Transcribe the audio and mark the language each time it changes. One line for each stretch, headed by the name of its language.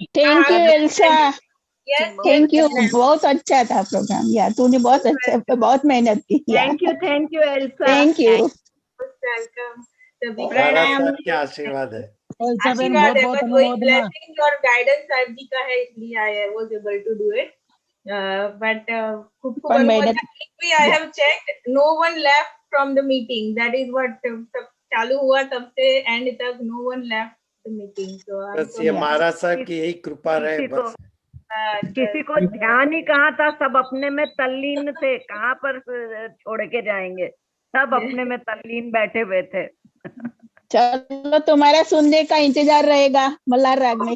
Hindi: Thank you Elsa, thank you, बहुत अच्छा था प्रोग्राम यार, तूने बहुत अच्छा, बहुत मेहनत की यार। Thank you Elsa. Thank you, welcome सभी। महाराज साहब के आशीर्वाद है। आशीर्वाद है, बस वही ब्लेसिंग और गाइडेंस साहिब जी का है, इसलिए
English: I was able to do it. But
Hindi: पर मेहनत
English: I have checked, no one left from the meeting. That is what
Hindi: सब चालू हुआ तब से
English: End तक no one left the meeting. So
Hindi: बस ये महाराज साहब की यही कृपा रहे बस। किसी को ध्यान ही कहाँ था, सब अपने में तल्लीन थे, कहाँ पर छोड़ के जाएंगे, सब अपने में तल्लीन बैठे हुए थे। चलो तुम्हारा सुनने का इंतजार रहेगा मल्हार राग में।